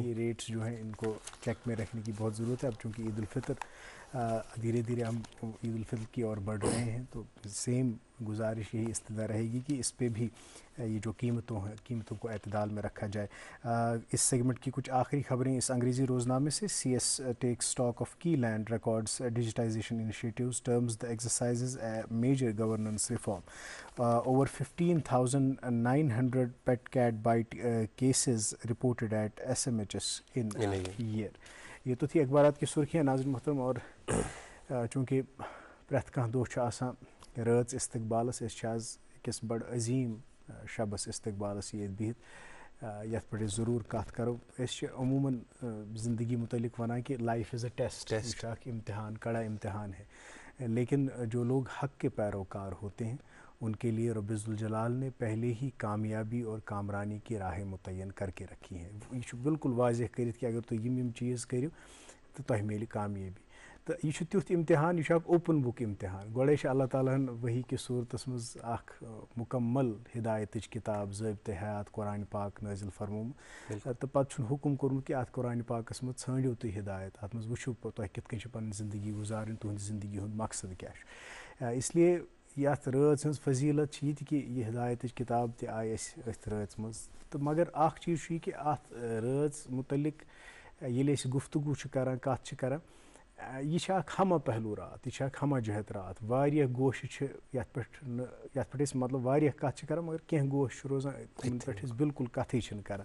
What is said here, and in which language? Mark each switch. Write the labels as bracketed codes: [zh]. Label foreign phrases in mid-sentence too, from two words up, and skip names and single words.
[ur] یہ ریٹس جو ہیں ان کو چیک میں رکھنے کی بہت ضرورت ہے. اب چونکہ عید الفطر دھیرے دھیرے ہم عید الفطر کی اور بڑھ رہے ہیں، تو سیم گزارش یہی استدعا رہے گی کہ اس پہ بھی یہ جو قیمتوں کو اعتدال میں رکھا جائے. اس سیگمنٹ کی کچھ آخری خبریں اس انگریزی روزنامے سے. [en] CS takes stock of key land records digitization initiatives terms the exercises a major governance reform. Over 15,900 pet cat bite cases reported at SMHS in a year. [ur] یہ تو تھی اخبارات کی سرخیاں ناظرین محترم. [ks] اور چونکہ پرٮ۪تھ کانٛہہ دۄہ چھُ آسان رٲژ استقبالس، أسۍ چھِ آز أکِس بڑٕ عظیٖم شبس استقبالس ییٚتہِ بِہِتھ یتھ پٮ۪ٹھ أسۍ ضروٗر کتھ کرو. أسۍ چھِ عموٗماً زندگی متعلق ونان کہ [en] life is a test, [ks] یہ چھُ اکھ امتحان، [ur] کڑا امتحان ہے. لیکن جو لوگ حق کے پیروکار ہوتے ہیں ان کے لیے رب ذوالجلال نے پہلے ہی کامیابی اور کامرانی کی راہیں متعین کر کے رکھی ہیں. [ks] یہ چھُ بالکل واضح کٔرِتھ کہ اگر تُہۍ یِم چیٖز کٔرِو تہٕ تۄہہِ میلہِ کامیٲبی. تہٕ یہِ چھُ تیُتھ امتحان، یہِ چھُ اکھ [en] open book [ks] امتحان. گۄڈے چھِ اللہ تعالیٰ ہن وحی کِس صوٗرتس منٛز اکھ مُکمل ہدایتٕچ کِتاب ضٲبطہِ حیات قرآنِ پاک نٲزِل فرمومُت، تہٕ پتہٕ چھُنہٕ حُکم کوٚرمُت کہ اتھ قرآنِ پاکس منٛز ژھٲنٛڈِو تُہۍ ہدایت، اتھ منٛز وٕچھِو تۄہہِ کِتھ کٔنۍ چھِ پنٕنۍ زندگی گُزارٕنۍ، تُہنٛدِ زندگی ہُنٛد مقصد کیٛاہ چھُ. [ur] اس لیے [ks] یتھ رٲژ ہٕنٛز فضیٖلت چھِ یہِ تہِ کہ یہِ ہدایتٕچ کِتاب تہِ آیہِ اَسہِ أتھۍ رٲژ منٛز. تہٕ مگر اکھ چیٖز چھُ یہِ کہ اتھ رٲژ متعلق ییٚلہِ أسۍ گفتگوٗ چھِ کران، کتھ چھِ کران، یہ چھِ اکھ ہمہ پہلو رات، یہ چھِ اکھ ہمہ جہت رات. واریاہ گوشہِ چھِ یتھ پٮ۪ٹھ أسۍ مطلب واریاہ کتھ چھِ کران، مگر کینٛہہ گوش چھِ روزان یِمن پٮ۪ٹھ أسۍ بالکل کتھٕے چھِنہٕ کران.